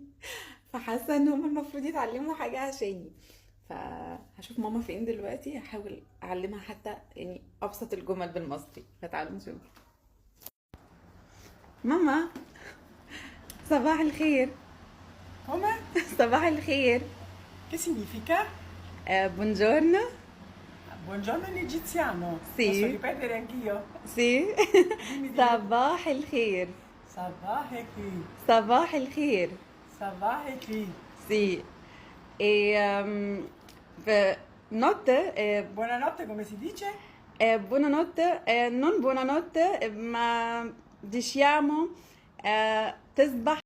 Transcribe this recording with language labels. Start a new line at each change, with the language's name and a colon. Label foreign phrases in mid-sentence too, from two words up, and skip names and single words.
Arabic: فحاسة إن هم المفروض يتعلموا حاجة عشاني. فهشوف ماما فين دلوقتي، هحاول أعلمها حتى يعني أبسط الجمل بالمصري. فتعالوا نشوف. ماما، صباح الخير.
Italian: Come?
Arabic: صباح الخير.
Italian: Che significa? Buongiorno. Buongiorno in egiziano. Posso Sì, ripetere anch'io? sì. Dimmi.
Arabic: صباح الخير.
Italian: Sabah è qui.
Arabic: صباح الخير.
Italian: Sabah è qui. Sì. E notte, Buonanotte come si dice? buonanotte, non buonanotte, ma diciamo تصبح